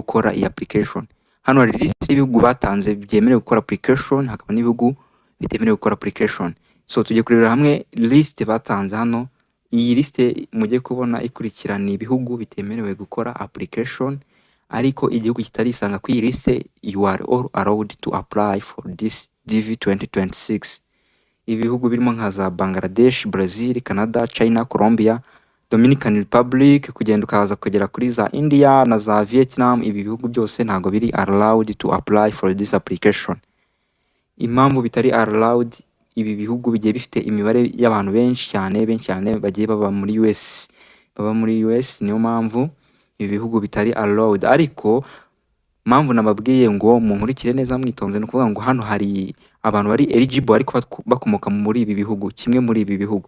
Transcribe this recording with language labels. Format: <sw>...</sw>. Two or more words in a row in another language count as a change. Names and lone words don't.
<rw>Hano hari list list y'ibihugu batanze byemerewe gukora application, hakaba n'ibihugu bitemerewe gukora application. So tugiye kurebera hamwe list batanze hano. Iyi list mujye kubona ikurikirana ibihugu bitemerewe gukora application, ariko igihugu kitarisanga ku iyi list,</rw> <en>you are all allowed to apply for this DV 2026.</en> <rw>Ibihugu birimo nka za Bangladesh, Brazil, Canada, China, Colombia, Dominican Republic, kugenda ukaza kugera kuri za India na za Vietnam. Ibi bihugu byose ntago biri</rw> <en>allowed to apply for this application.</en> <rw>Impamvu bitari allowed, ibi bihugu bigiye bifite imibare y'abantu benshi cyane bagiye baba muri US, niyo mpamvu ibi bihugu bitari allowed. Ariko mpamvu nababwiye ngo munkurikire neza mwitonze, no kuvuga ngo hano hari abantu bari eligible ariko bakomoka muri ibi bihugu, kimwe muri ibi bihugu.</rw>